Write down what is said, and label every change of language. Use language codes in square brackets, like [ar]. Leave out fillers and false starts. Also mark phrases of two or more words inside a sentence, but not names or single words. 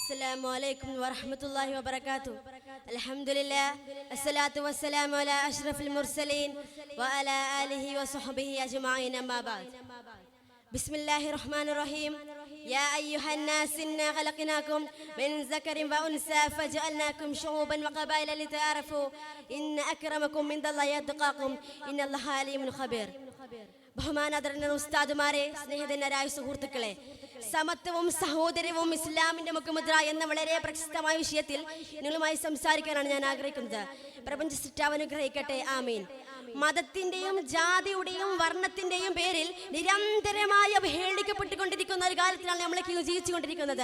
[ar] السلام عليكم ورحمة الله وبركاته. الحمد لله الصلاة والسلام على أشرف المرسلين وعلى آله وصحبه أجمعين أما بعد. بسم الله الرحمن الرحيم. يا أيها الناس إنا خلقناكم من ذكر وأنثى فجعلناكم شعوبا وقبائل لتعارفوا إن أكرمكم عند الله أتقاكم إن الله عليم خبير. [ml] ബഹുമാനാദരണീയ ഉസ്താദുമാരെ, സ്നേഹിതരായ സുഹൃത്തുക്കളെ, സമത്വവും സഹോദര്യവും ഇസ്ലാമിന്റെ മുഖമുദ്ര എന്ന വളരെ പ്രശസ്തമായ വിഷയത്തിൽ നിങ്ങളുമായി സംസാരിക്കാനാണ് ഞാൻ ആഗ്രഹിക്കുന്നത്. പ്രപഞ്ച സൃഷ്ടാവ് അനുഗ്രഹിക്കട്ടെ, ആമീൻ. മതത്തിന്റെയും ജാതിയുടെയും വർണ്ണത്തിന്റെയും പേരിൽ നിരന്തരമായി അവഹേളിക്കപ്പെട്ടുകൊണ്ടിരിക്കുന്ന ഒരു കാലത്തിലാണ് നമ്മളൊക്കെ ജീവിച്ചുകൊണ്ടിരിക്കുന്നത്.